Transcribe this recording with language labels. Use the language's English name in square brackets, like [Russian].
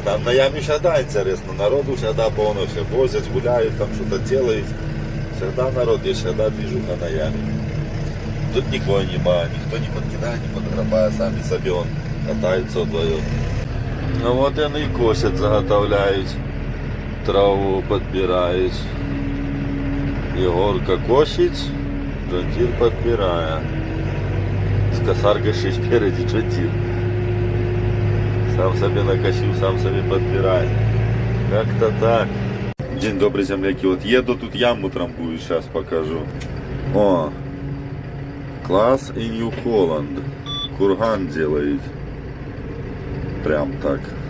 [Russian] Там на яме всегда интересно. Народу всегда полно, все возят, гуляют, там что-то делают. Всегда народ есть, всегда движуха на яме. Тут никого нема, никто не подкидает, не подграбает, сами [Ukrainian] собі он катаються [Russian] вдвоем. Ну вот они и косят, заготовляют, траву подбирають. [Ukrainian] Егорка косить, Джон-Дір подбирає. З косаркой ще спереді Джон-Дір. [Russian] Сам себе накосил, сам себе подбирает. Как-то так. День добрый, земляки. Вот еду, тут яму трамбую, сейчас покажу. О, класс и Нью-Холланд. Курган делает. Прям так.